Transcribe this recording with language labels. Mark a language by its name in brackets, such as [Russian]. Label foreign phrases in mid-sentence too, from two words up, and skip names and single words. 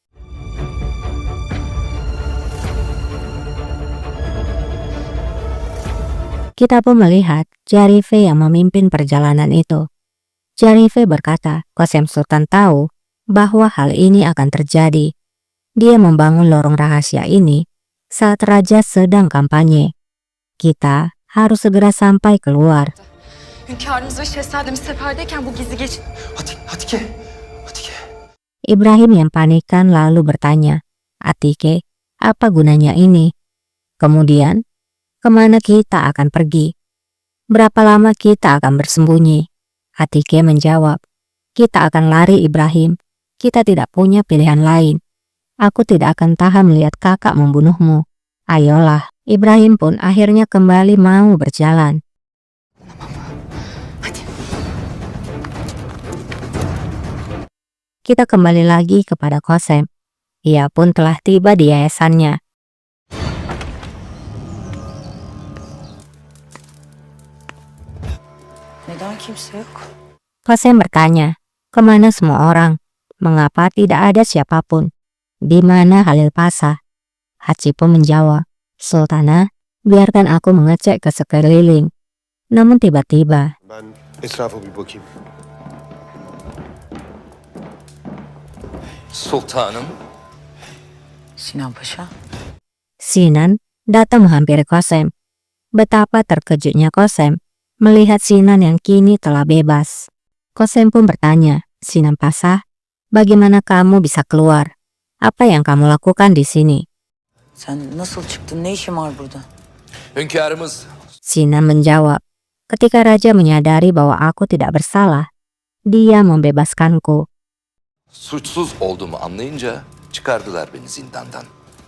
[Indonesian] Kita pun melihat Jarife yang memimpin perjalanan itu. Jarife berkata, Qasem Sultan tahu bahwa hal ini akan terjadi. Dia membangun lorong rahasia ini saat raja sedang kampanye. Kita harus segera sampai keluar. [Turkish] Hünkârımız ve şehzademiz seferdeyken bu gizli geç... [Indonesian] Atike. Ibrahim yang panikan lalu bertanya, Atike, apa gunanya ini? Kemudian, kemana kita akan pergi? Berapa lama kita akan bersembunyi? Atike menjawab, kita akan lari Ibrahim. Kita tidak punya pilihan lain. Aku tidak akan tahan melihat kakak membunuhmu. Ayolah, Ibrahim pun akhirnya kembali mau berjalan. Kita kembali lagi kepada Qasem. Ia pun telah tiba di yayasannya. [Turkish] Neden kimse yok? [Indonesian] Qasem bertanya, kemana semua orang? Mengapa tidak ada siapapun? Di mana Halil Pasha? Haji pun menjawab, Sultana, biarkan aku mengecek ke sekeliling. Namun tiba-tiba, [Turkish] Ben etrafa bir bakayım. Sultanım. Sinan Paşa. [Indonesian] Sinan datang menghampiri Qasem. Betapa terkejutnya Qasem melihat Sinan yang kini telah bebas. Qasem pun bertanya, Sinan Pasha, bagaimana kamu bisa keluar? Apa yang kamu lakukan di sini? [Turkish] Sen nasıl çıktın? Ne işin var burada? Hünkârımız [Indonesian] Sinan menjawab, ketika raja menyadari bahwa aku tidak bersalah, dia membebaskanku. [Turkish] suçsuz olduğumu anlayınca çıkardılar beni zindandan.